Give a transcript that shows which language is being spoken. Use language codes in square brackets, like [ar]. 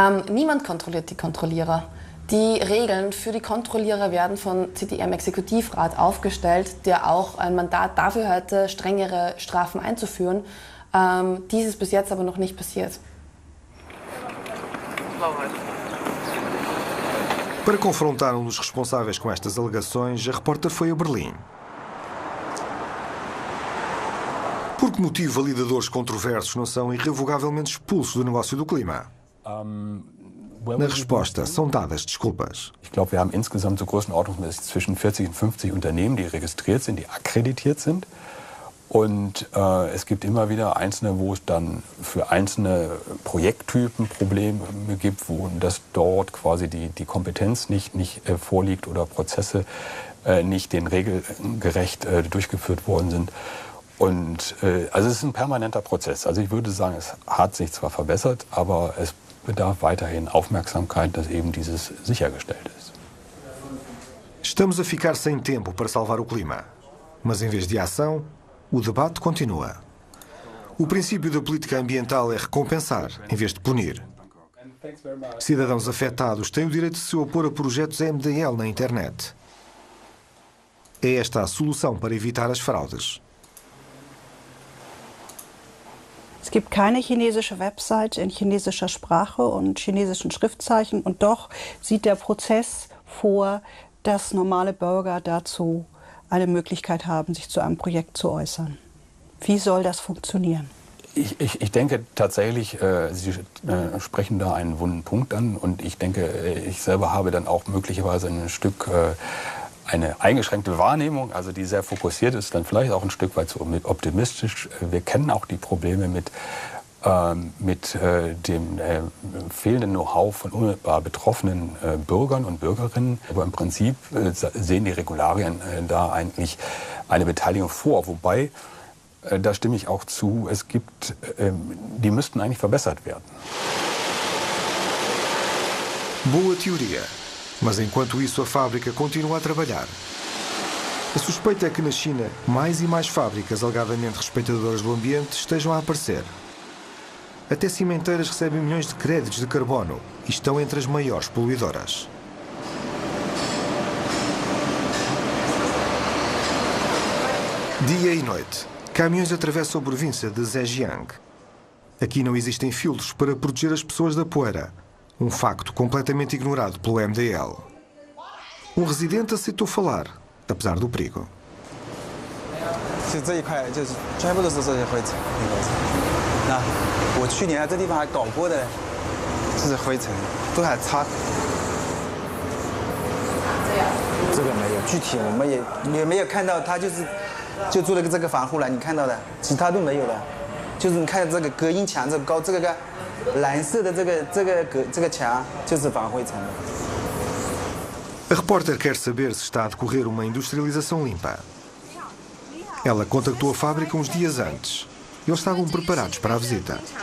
[de] Niemand kontrolliert die Kontrollierer. Die Regeln für die Kontrollierer werden von CDM-Exekutivrat aufgestellt, der auch ein Mandat dafür hatte, strengere Strafen einzuführen. Dies ist bis jetzt aber noch nicht passiert. [pt] Para confrontar um dos responsáveis com estas alegações, a repórter foi a Berlim. Por que motivo validadores controversos não são irrevogavelmente expulsos do negócio do clima? Na resposta, são dadas desculpas. [de] Ich glaube, wir haben insgesamt so größenordnungsmäßig zwischen 40 und 50 Unternehmen, die registriert sind, die akkreditiert sind. Und es gibt immer wieder einzelne, wo es dann für einzelne Projekttypen Probleme gibt, wo das dort quasi die Kompetenz nicht vorliegt oder Prozesse nicht den Regeln gerecht durchgeführt worden sind. Und also es ist ein permanenter Prozess. Also ich würde sagen, es hat sich zwar verbessert, aber es bedarf weiterhin Aufmerksamkeit, dass eben dieses sichergestellt ist. [pt] Estamos a ficar sem tempo para salvar o clima, mas em vez de ação, o debate continua. O princípio da política ambiental é recompensar, em vez de punir. Cidadãos afetados têm o direito de se opor a projetos MDL na internet. É esta a solução para evitar as fraudes. [de] Es gibt keine chinesische Website in chinesischer Sprache und chinesischen Schriftzeichen und doch sieht der Prozess vor, dass normale Bürger dazu eine Möglichkeit haben, sich zu einem Projekt zu äußern. Wie soll das funktionieren? Ich denke tatsächlich, Sie sprechen da einen wunden Punkt an und ich denke, ich selber habe dann auch möglicherweise ein Stück eine eingeschränkte Wahrnehmung, also die sehr fokussiert ist, dann vielleicht auch ein Stück weit zu optimistisch. Wir kennen auch die Probleme mit dem fehlenden Know-how von unmittelbar betroffenen Bürgern und Bürgerinnen. Aber im Prinzip sehen die Regularien da eigentlich eine Beteiligung vor. Wobei, da stimme ich auch zu, es gibt, die müssten eigentlich verbessert werden. [pt] Boa teoria, mas enquanto isso a fábrica continua a trabalhar. A suspeita é que na China mais e mais fábricas alegadamente respeitadoras do ambiente estejam a aparecer. Até cimenteiras recebem milhões de créditos de carbono e estão entre as maiores poluidoras. Dia e noite, caminhões atravessam a província de Zhejiang. Aqui não existem filtros para proteger as pessoas da poeira, um facto completamente ignorado pelo MDL. Um residente aceitou falar, apesar do perigo. [zh] 这一块就是全部都是这些灰尘。那我去年这地方还搞过的，这是灰尘，都还擦。这个没有，具体我们也没有看到，他就做了个这个防护栏，你看到的，其他都没有的。就是你看这个隔音墙，这个高这个蓝色的这个墙就是防灰尘。 [pt] A repórter quer saber se está a decorrer uma industrialização limpa. Ela contactou a fábrica uns dias antes. Eles estavam preparados para a visita.